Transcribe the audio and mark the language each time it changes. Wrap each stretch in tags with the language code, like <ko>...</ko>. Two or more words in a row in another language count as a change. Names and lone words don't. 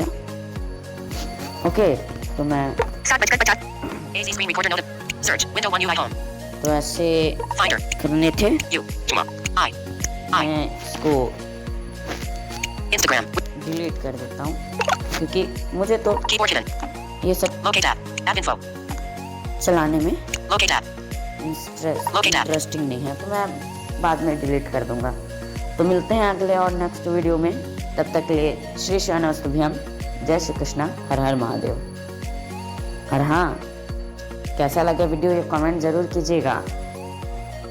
<hi>ओके, तो मैं</hi> <en>AZ screen recorder notif. Search. Window 1 UI home.</en> <hi>तो ऐसे</hi> <en>Finder.</en> <hi>करने थे। U. Juma. I. मैं इसको</hi> <en>Instagram.</en> <hi>डिलीट कर देता हूँ क्योंकि मुझे तो</hi> <en>Keyboard hidden.</en> <hi>ये सब</hi> <en>Locate app. App info.</en> <hi>चलाने में</hi> <en>Locate app. Locate app.</en> <hi>इंटरेस्टिंग नहीं है, तो मैं बाद में डिलीट कर दूंगा। तो मिलते हैं अगले और</hi> <en>next video</en> <hi>में। तब तक के लिए श्री शरणस्तुभ्यम। जय श्री कृष्णा। हर हर महादेव। और हाँ, कैसा लगा वीडियो ये कमेंट ज़रूर कीजिएगा।</hi>